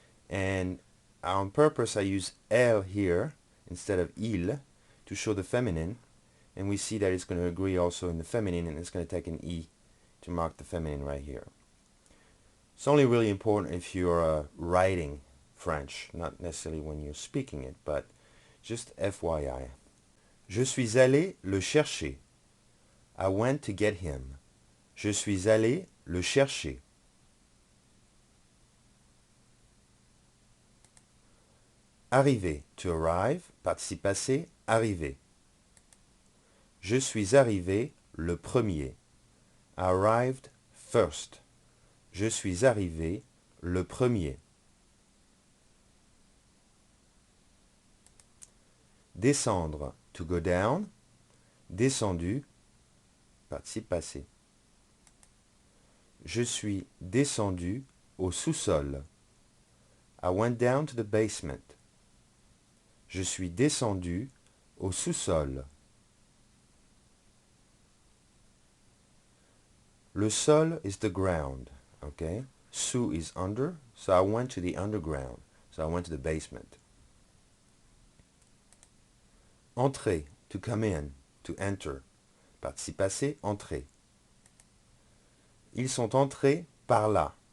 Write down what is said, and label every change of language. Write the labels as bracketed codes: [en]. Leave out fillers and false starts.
[en] And on purpose I use elle here instead of il to show the feminine, and we see that it's going to agree also in the feminine, and it's going to take an E to mark the feminine right here. It's only really important if you're writing French, not necessarily when you're speaking it, but just FYI. [fr] Je suis allé le chercher. [en] I went to get him. [fr] Je suis allé le chercher. Arriver, [en] to arrive, [fr] participe passé, arriver. Je suis arrivé le premier. [en] I arrived first. [fr] Je suis arrivé le premier. Descendre, [en] to go down. [fr] Descendu, participe passé. Je suis descendu au sous-sol. [en] I went down to the basement. [fr] Je suis descendu au sous-sol. [en] Le sol is the ground, okay? Sous is under, so I went to the underground. So I went to the basement. Entrer, to come in, to enter. [fr] Participe passé, entrer. Ils sont entrés par là.